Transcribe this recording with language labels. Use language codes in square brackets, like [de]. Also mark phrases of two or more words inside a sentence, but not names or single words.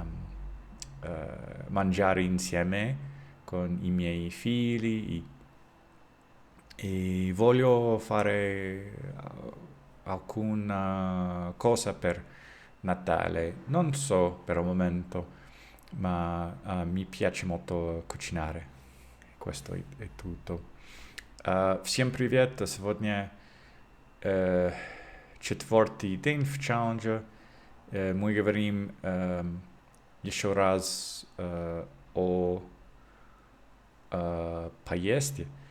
[it] mangiare insieme con i miei figli e voglio fare alcuna cosa per Natale, non so per il momento, ma mi piace molto cucinare. Questo è tutto. [ru] Всем привет! Сегодня четвертый день в челлендже. Мы говорим еще раз о поездке.